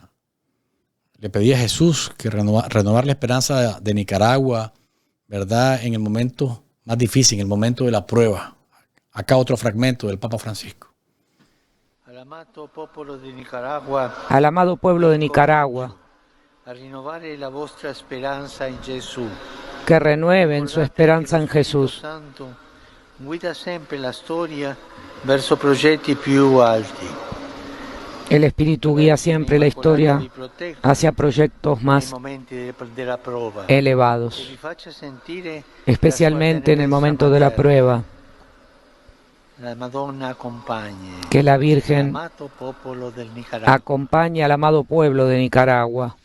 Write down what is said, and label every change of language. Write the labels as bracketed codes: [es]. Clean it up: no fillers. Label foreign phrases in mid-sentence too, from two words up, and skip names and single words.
[es] Le pedí a Jesús que renovar la esperanza de Nicaragua, ¿verdad?, en el momento más difícil, en el momento de la prueba. Acá otro fragmento del Papa Francisco. Al amado pueblo de Nicaragua, que renueven su esperanza en Jesús. [it] Guida sempre la storia verso progetti più alti. [es] El Espíritu guía siempre la historia hacia proyectos más elevados, especialmente en el momento de la prueba. Que la Virgen acompañe al amado pueblo de Nicaragua.